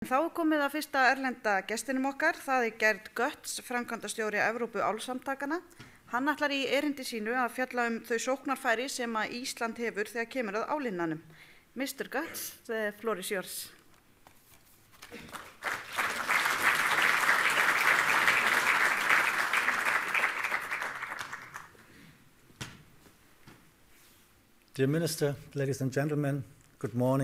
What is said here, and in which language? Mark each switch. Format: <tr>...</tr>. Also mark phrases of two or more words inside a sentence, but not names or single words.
<is>Þá komið að fyrsta erlenda gestinum okkar, það Gerd Götz, framkvæmdastjóri Evrópsku álsamtakanna. Hann ætlar í erindi sínu að fjalla þau sóknarfæri sem að Ísland hefur þegar kemur að álinnanum.</is> <en>Mr. Götz, the floor is yours. Dear Minister, ladies and gentlemen, good morning.</en>